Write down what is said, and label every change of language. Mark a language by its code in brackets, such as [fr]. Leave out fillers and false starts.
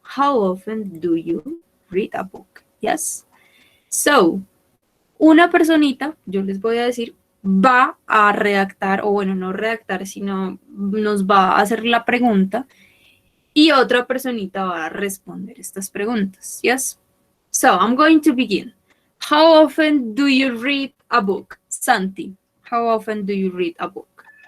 [en] How often do you read a book? Yes. [es] So, una personita, yo les voy a decir, va a redactar, o bueno, no redactar, sino nos va a hacer la pregunta y otra personita va a responder estas preguntas. [en] Yes. So, I'm going to begin. How often do you read a book? Santi, how often do you read a book?